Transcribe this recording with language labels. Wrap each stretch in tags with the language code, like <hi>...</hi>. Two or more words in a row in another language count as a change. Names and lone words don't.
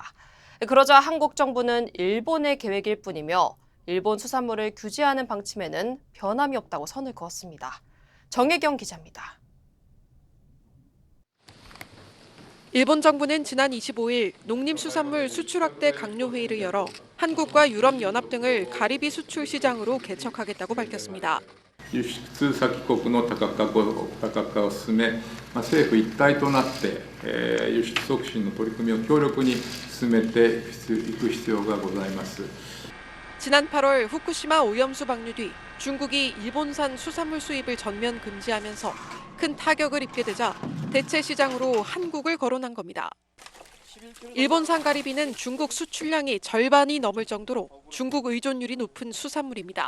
<ko>그러자 한국 정부는 일본의 계획일 뿐이며 일본 수산물을 규제하는 방침에는 변함이 없다고 선을 그었습니다. 정혜경 기자입니다. 일본 정부는 지난 25일 농림수산물 수출 확대 강요 회의를 열어 한국과 유럽연합 등을 가리비 수출 시장으로 개척하겠다고 밝혔습니다.</ko> <ja>輸出先国の多角化を進め、政府一体となって輸出促進の取り組みを強力に進めていく必要がございます。</ja> <ko>지난 8월 후쿠시마 오염수 방류 뒤 중국이 일본산 수산물 수입을 전면 금지하면서 큰 타격을 입게 되자 대체 시장으로 한국을 거론한 겁니다. 일본산 가리비는 중국 수출량이 절반이 넘을 정도로 중국 의존율이 높은 수산물입니다.</ko>